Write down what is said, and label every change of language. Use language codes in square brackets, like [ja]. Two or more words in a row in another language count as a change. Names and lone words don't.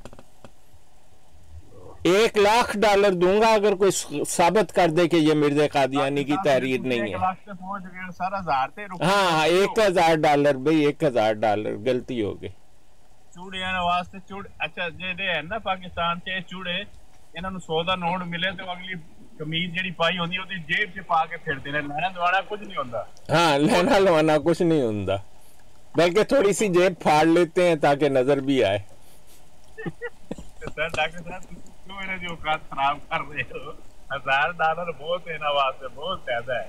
[ur] $1,00,000 دوں گا اگر کوئی ثابت کر دے کہ یہ مرزا قادیانی کی تحریر نہیں ہے۔ ہاں $1,000 بھئی $1,000 غلطی ہو گئی۔ [pa] چوڑے واسطے چوڑ، اچھا جے ہے نا پاکستان کے چوڑے، انہاں نوں 100 دا نوٹ ملے تو اگلی کمیز جڑی پائی ہوندی او دی جیب چ پا کے پھردے نے، لینا لوانا کچھ نہیں ہوندا۔ ہاں لینا لوانا کچھ نہیں ہوندا، [ur] بلکہ تھوڑی سی جیب پھاڑ لیتے ہیں تاکہ نظر بھی آئے۔ سر ڈاکٹر صاحب کیوں انہیں جو اوقات خراب کر رہے ہو؟ [pa] $1,000 بہت ہے انہاں واسطے، بہت زیادہ ہے۔